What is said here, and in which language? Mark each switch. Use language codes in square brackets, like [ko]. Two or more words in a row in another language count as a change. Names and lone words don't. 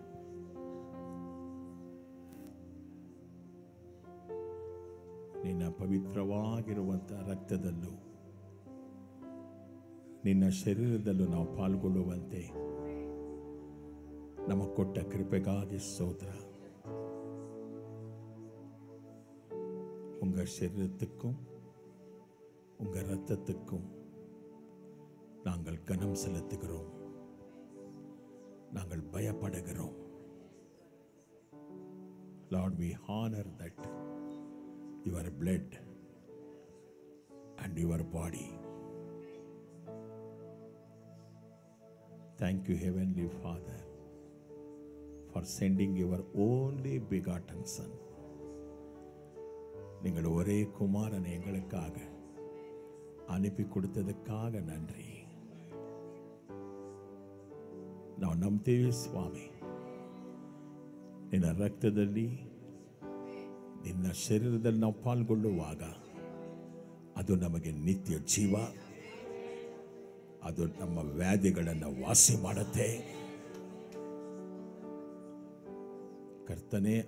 [kn] ನಿನ್ನ ಪವಿತ್ರವಾಗಿರುವಂಥ ರಕ್ತದಲ್ಲೂ ನಿನ್ನ ಶರೀರದಲ್ಲೂ ನಾವು ಪಾಲ್ಗೊಳ್ಳುವಂತೆ ನಮಗೆ ಕೊಟ್ಟ ಕೃಪೆಗಾಗಿ ಸ್ತೋತ್ರ. [ta] உங்க சரீரத்துக்கும் உங்க இரத்தத்துக்கும் நாங்கள் கனம் செலுத்துகிறோம். நாங்கள் பயப்படுகிறோம். [en] Lord, we honor that your blood and your body Thank you, Heavenly Father, for sending your only begotten Son. [ta] நீங்கள் ஒரே குமாரனை எங்களுக்காக அனுப்பி கொடுத்ததுக்காக நன்றி. [kn] ನಾವು ನಂಬ್ತೀವಿ ಸ್ವಾಮಿ, ನಿನ್ನ ರಕ್ತದಲ್ಲಿ ನಿನ್ನ ಶರೀರದಲ್ಲಿ ನಾವು ಪಾಲ್ಗೊಳ್ಳುವಾಗ ಅದು ನಮಗೆ ನಿತ್ಯ ಜೀವ, ಅದು ನಮ್ಮ ವ್ಯಾಧಿಗಳನ್ನು ವಾಸಿ ಮಾಡುತ್ತೆ ಕರ್ತನೆ.